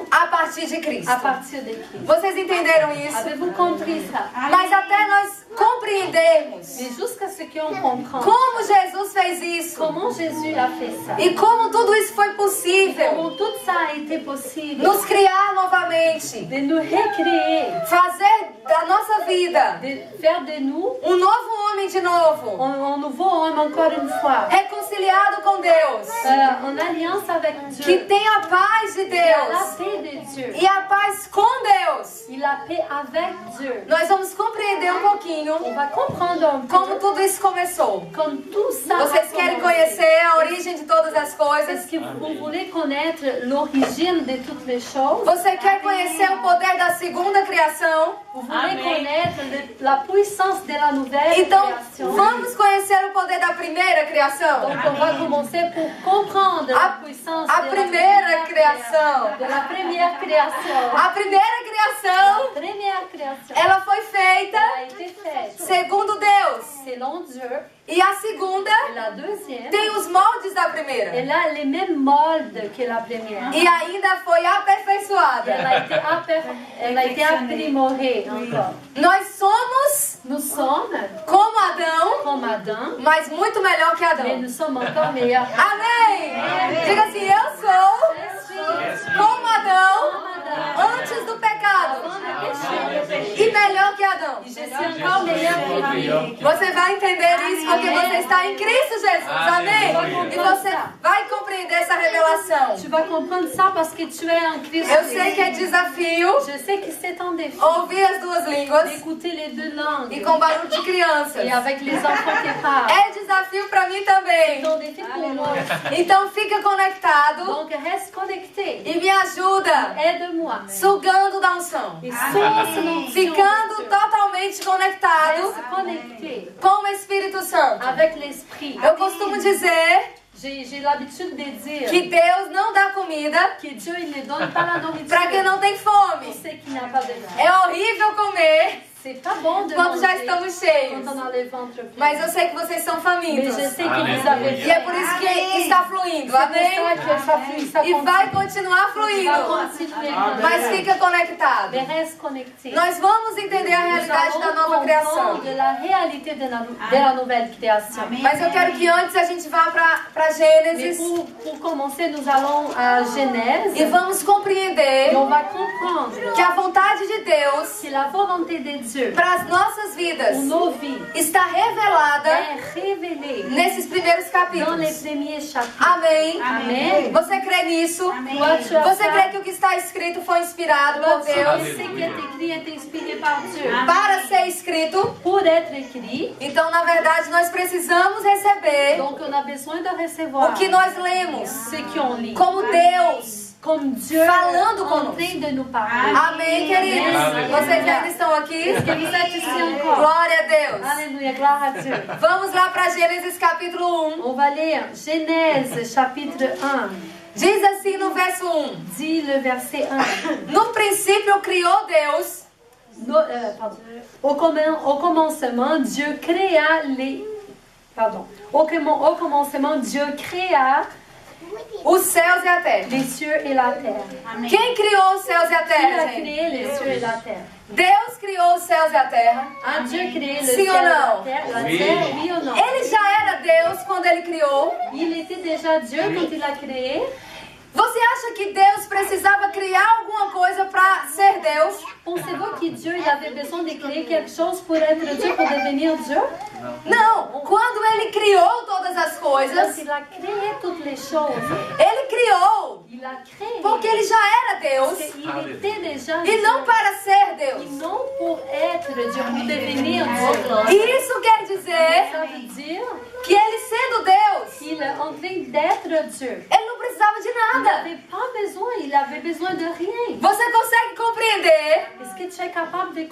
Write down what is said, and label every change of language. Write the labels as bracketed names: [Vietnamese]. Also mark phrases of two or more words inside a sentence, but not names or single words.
[Portuguese] a partir de Cristo. [French] à partir de Christ. [Portuguese] Vocês entenderam isso? [French] Avez-vous compris ça? [Portuguese] Mas até nós compreendermos [French] Mais jusqu'à ce qu'on comprenne [Portuguese] como Jesus fez isso [French] comment Jésus a fait ça, [Portuguese] e como tudo isso foi possível, [French] comment tout ça a été possible, [Portuguese] nos criar novamente, [French] de nous recréer, [Portuguese] fazer da nossa vida [French] de faire de nous [Portuguese] novo homem de novo, [French] un nouveau homme encore une fois, [Portuguese] reconciliado com Deus, [French] en alliance avec [Portuguese] que [French] Dieu, [Portuguese] tem a paz de [French] qui a la [Portuguese] Deus [French] paix de Dieu, [Portuguese] e a paz com Deus. [French] il a paix avec Dieu. [Portuguese] Nós vamos compreender um pouquinho [French] On va comprendre un peu [Portuguese] como tudo isso começou. [French] comme tout ça a [Portuguese] Vocês querem [French] commencé. [Portuguese] conhecer a origem de todas as coisas? [French] Est-ce que vous voulez connaître l'origine de toutes les choses? [Portuguese] Você quer conhecer o poder da segunda criação? [French] Vous voulez connaître la puissance de la nouvelle [Portuguese] Então, [French] création? [Portuguese] vamos conhecer o poder da primeira criação? [French] Donc on va commencer pour comprendre la puissance [Portuguese] A [French] de [Portuguese] primeira criação. [French] de la première création. [Portuguese] A primeira criação, [French] La première création [Portuguese] ela foi feita [French] a été faite [Portuguese] segundo Deus. [French] selon Dieu. [Portuguese] E a segunda [French] Et la deuxième, [Portuguese] tem os moldes da primeira. [French] elle a les mêmes moldes que la première. [Portuguese] E ainda foi [French] Elle [Portuguese] aperfeiçoada. [French] a été aprimorée encore. [Portuguese] Nós somos [French] Nous sommes [Portuguese] como Adão, [French] comme Adam, [Portuguese] mas muito melhor que [French] mais [Portuguese] Adão. [French] nous sommes encore meilleurs. [Portuguese] Amém! Diga assim, eu sou como Adão antes do pecado e melhor que Adão. [French] Je suis encore meilleur que lui. [Portuguese] Você vai entender isso porque você está em Cristo Jesus. Amém? E você vai compreender essa revelação. [French] Tu vas comprendre ça parce que tu es en Christ. [Portuguese] Eu sei que é desafio [French] Je sais que c'est un défi [Portuguese] ouvir as duas línguas [French] d'écouter les deux langues [Portuguese] e com barulho de crianças. [French] et avec les enfants qui parlent. [Portuguese] É desafio para mim também. [French] C'est un défi pour moi. [Portuguese] Então fica conectado [French] Donc reste connecté. [Portuguese] e me ajuda [French] Aide-moi. [Portuguese] sugando da unção. [French] Et source l'onction [Portuguese] Ficando [French] de Dieu. [Portuguese] totalmente conectado [French] Reste connecté [Portuguese] com o Espírito Santo. [French] avec l'Esprit. [Portuguese] Eu costumo dizer [French] J'ai l'habitude de dire [Portuguese] que Deus não dá comida [French] que Dieu il ne donne pas la nourriture [Portuguese] para quem não tem [French] pour [Portuguese] fome. [French] ceux qui n'ont pas de faim. [Portuguese] É horrível comer [French] C'est pas bon de [Portuguese] quando já [French] manger [Portuguese] estamos cheios. [French] quand on a le ventre plein. [Portuguese] Mas eu sei que vocês são [French] Mais [Portuguese] famintos. [French] je sais que vous avez [Portuguese] E é por isso que está fluindo. Amém? [French] C'est pour ça que ça flue, ça [Portuguese] E vai [French] continue. [Portuguese] continuar [French] Va [Portuguese] fluindo. [French] continuer. [Portuguese] Mas fica conectado. [French] Mais reste connecté. [Portuguese] Nós vamos entender a [French] Nous [Portuguese] realidade da [French] allons [Portuguese] nova criação. [French] comprendre la réalité de la nouvelle création. [Portuguese] Mas eu quero que antes a gente vá para [French] Mais [Portuguese] Gênesis [French] pour commencer, nous allons à Genèse [Portuguese] e vamos compreender [French] et on va comprendre [Portuguese] que a vontade de Deus [French] que la volonté de Dieu [Portuguese] para as nossas vidas [French] pour nos vies [Portuguese] está revelada [French] est révélée [Portuguese] nesses primeiros [French] dans [Portuguese] capítulos. [French] les premiers chapitres. [Portuguese] Amém? [French] Amen. [Portuguese] Você crê nisso? [French] Toi, tu as [Portuguese] Você [French] ça. [Portuguese] crê que o que está escrito foi inspirado [French] Toi, [Portuguese] por [French] tu sais [Portuguese] Deus [French] que ce qui est écrit est inspiré par Dieu. [Portuguese] para ser escrito? [French] Pour être écrit, [Portuguese] Então, na verdade, nós precisamos receber [French] donc on a besoin de recevoir [Portuguese] o que nós lemos [French] ce qu'on lit. [Portuguese] como Deus. [French] Comme Dieu [Portuguese] Falando [French] en [Portuguese] conosco. [French] train de nous parler. [Portuguese] Amém, queridos? Amém. Vocês ainda estão aqui? [French] Est-ce que vous êtes ici encore? [Portuguese] Glória a Deus. [French] Alléluia, gloire à Dieu. [Portuguese] Vamos lá para Gênesis capítulo 1. [French] On va lire Genèse chapitre 1. [Portuguese] Diz assim no verso 1. [French] Dit le verset 1. [Portuguese] No princípio criou Deus [French] Au commencement, Dieu créa les... Pardon. Au commencement, Dieu créa [Portuguese] os céus e a terra. [French] les cieux et la terre. [Portuguese] Quem criou os céus e a [French] Qui a [Portuguese] terra, gente? [French] créé les cieux et la terre? [Portuguese] Deus criou os céus e a terra. [French] A Dieu créé le [Portuguese] Sim [French] ciel [Portuguese] ou [French] et la [Portuguese] não? [French] terre? La Oui. terre, oui ou non? [Portuguese] Ele já era Deus quando ele criou. [French] Il était déjà Dieu quand il a créé. [Portuguese] Você acha que Deus precisava criar alguma coisa para ser Deus? [French] Pensez-vous que Dieu il avait besoin de créer quelque chose pour être Dieu, pour devenir Dieu? [Portuguese] Não. Quando ele criou todas as [French] Quand [Portuguese] coisas, [French] il a créé toutes les choses, [Portuguese] ele criou [French] il a créé [Portuguese] porque ele já era Deus [French] parce qu'il était déjà [Portuguese] e não para ser [French] Et [Portuguese] Deus. [French] non pour être Dieu, pour devenir Dieu. [Portuguese] E isso quer dizer [French] Ça veut dire [Portuguese] que ele sendo Deus, [French] qu'il est en train d'être Dieu. [Portuguese] ele não precisava de nada. [French] n'avait pas besoin, il avait besoin de rien. [Portuguese] Você consegue compreender [French] Est-ce que tu es capable de